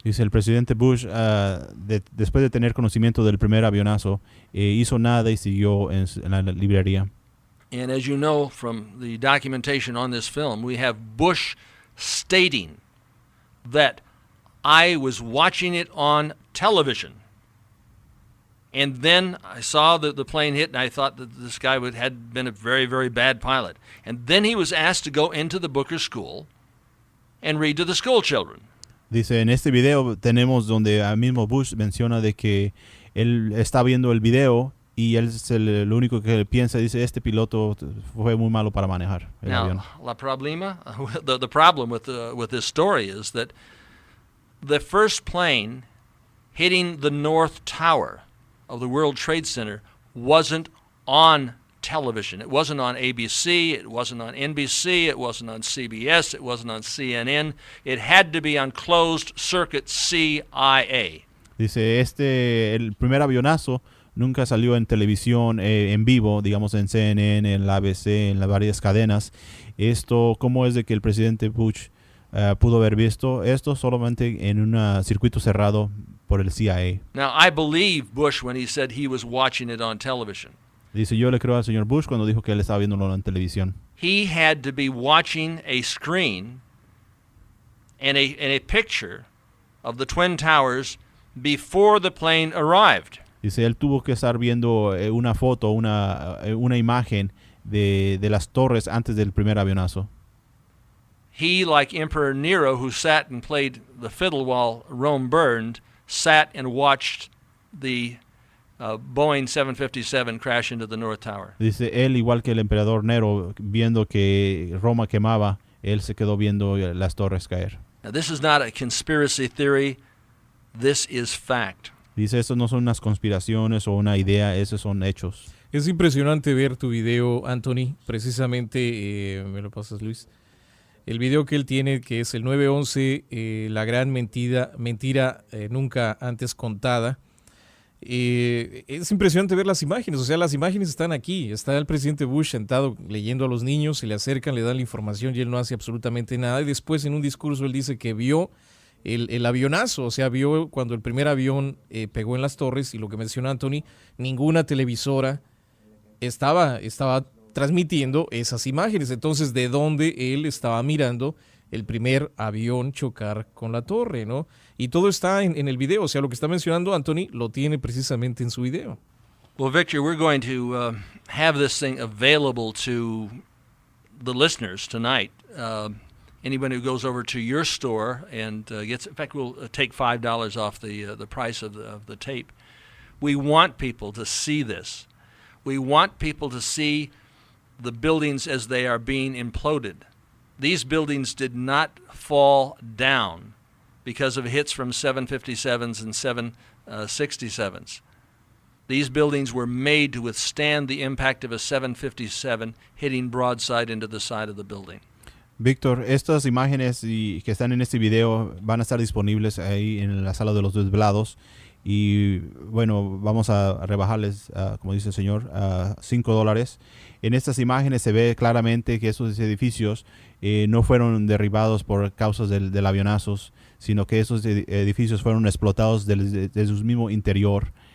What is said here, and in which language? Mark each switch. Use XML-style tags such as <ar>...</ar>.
<es>Dice el presidente Bush, después de tener conocimiento del primer avionazo, hizo nada y siguió en la librería.</es> <en>And as you know from the documentation on this film, we have Bush stating that I was watching it on television. And then I saw the plane hit, and I thought that this guy had been a very, very bad pilot. And then he was asked to go into the Booker School and read to the school children.</en> <es>Dice, en este video tenemos donde al mismo Bush menciona de que él está viendo el video y él lo único que piensa, dice, este piloto fue muy malo para manejar el avión.</es> <en>Now, the problem with this story is that the first plane hitting the North Tower of the World Trade Center wasn't on television. It wasn't on ABC, it wasn't on NBC, it wasn't on CBS, it wasn't on CNN. It had to be on closed circuit CIA.</en> <es>Dice, el primer avionazo nunca salió en televisión en vivo, digamos en CNN, en la ABC, en las varias cadenas. ¿Cómo es de que el presidente Bush pudo haber visto esto solamente en un circuito cerrado por el CIA?</es> <en>Now, I believe Bush when he said he was watching it on television.</en> <es>Dice, yo le creo al señor Bush cuando dijo que él estaba viéndolo en televisión.</es> <en>He had to be watching a screen and a picture of the Twin Towers before the plane arrived.</en> <es>Dice, él tuvo que estar viendo una foto, una imagen de las torres antes del primer avionazo.</es> <en>He, like Emperor Nero, who sat and played the fiddle while Rome burned, sat and watched the Boeing 757 crash into the North Tower.</en> <es>Dice, él, igual que el emperador Nero, viendo que Roma quemaba, él se quedó viendo las torres caer.</es> <en>Now, this is not a conspiracy theory. This is fact.</en> <es>Dice, estos no son unas conspiraciones o una idea, esos son hechos. Es impresionante ver tu video, Anthony. Precisamente, me lo pasas, Luis. El video que él tiene, que es el 911, la gran mentira nunca antes contada. Es impresionante ver las imágenes, o sea, las imágenes están aquí. Está el presidente Bush sentado leyendo a los niños, se le acercan, le dan la información y él no hace absolutamente nada. Y después en un discurso él dice que vio el avionazo, o sea, vio cuando el primer avión pegó en las torres, y lo que menciona Anthony, ninguna televisora estaba transmitiendo esas imágenes. Entonces, ¿de dónde él estaba mirando el primer avión chocar con la torre, no? Y todo está en el video, o sea, lo que está mencionando Anthony lo tiene precisamente en su video.</es> <en>Well, Victor, we're going to have this thing available to the listeners tonight. Anyone who goes over to your store and gets, in fact, we'll take $5 off the price of the tape. We want people to see this. We want people to see the buildings as they are being imploded. These buildings did not fall down because of hits from 757s and 767s. These buildings were made to withstand the impact of a 757 hitting broadside into the side of the building.</en> <es>Víctor, estas imágenes que están en este video van a estar disponibles ahí en la sala de los desvelados. Y bueno, vamos a rebajarles, como dice el señor, a $5. En estas imágenes se ve claramente que esos edificios no fueron derribados por causas del avionazos, sino que esos edificios fueron explotados desde su mismo interior.</es>